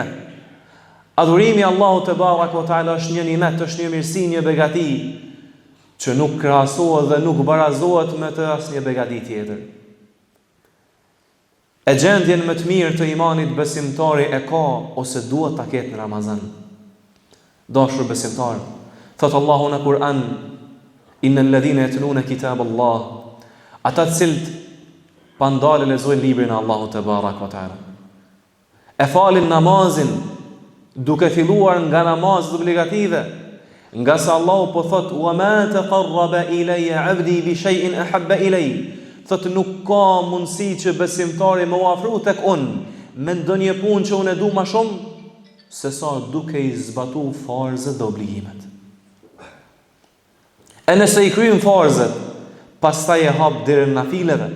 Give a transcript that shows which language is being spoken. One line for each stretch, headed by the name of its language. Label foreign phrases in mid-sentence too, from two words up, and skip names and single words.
Albanian: Adhurimi Allahut
Arabic: تبارك وتعالى
Albanian: është një nimet, është një mirësi, një begati që nuk krahasohet dhe nuk barazohet me të asnjë begati tjetër. E gjendjen më të mirë të imanit besimtari e ka ose duhet ta ketë në Ramazan. Dashur besimtar, thot Allahu në Kur'an:
Arabic: إن الذين يتلون كتاب الله,
Albanian: ata të cilët pa ndalë lexojnë librin e Allahut
Arabic: تبارك وتعالى.
Albanian: E falin namazin duke filluar nga namazet obligative, nga sa Allahu po thot
Arabic: وما تقرب إلي عبدي بشيء أحب إلي.
Albanian: Thot nuk ka mundësi që besimtari më ofru tek unë me ndonjë punë që unë e du më shumë se sa duke i zbatu farzët dhe obligimet. E nëse i kryjnë farzët, pastaj e hap derën nafileve.